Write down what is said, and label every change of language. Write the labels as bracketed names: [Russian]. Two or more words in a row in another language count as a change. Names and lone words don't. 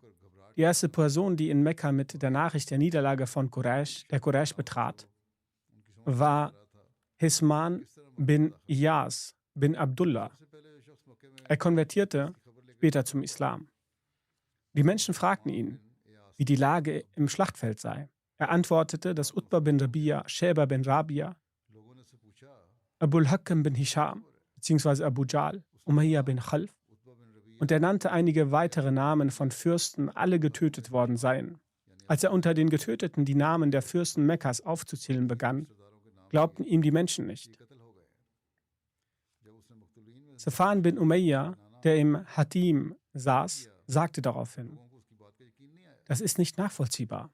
[German] Die erste Person, die in Mekka mit der Nachricht der Niederlage von Quraysh betrat, war Hisman bin Iyas bin Abdullah. Er konvertierte später zum Islam. Die Menschen fragten ihn, wie die Lage im Schlachtfeld sei. Er antwortete, dass Utbah bin Rabia, Sheba bin Rabia, Abul Hakam bin Hisham bzw. Abu Jahl, Umayya bin Khalf, und er nannte einige weitere Namen von Fürsten, alle getötet worden seien. Als er unter den Getöteten die Namen der Fürsten Mekkas aufzuzählen begann, glaubten ihm die Menschen nicht. Safwan bin Umayya, der im Hatim saß, sagte daraufhin: Das ist nicht nachvollziehbar.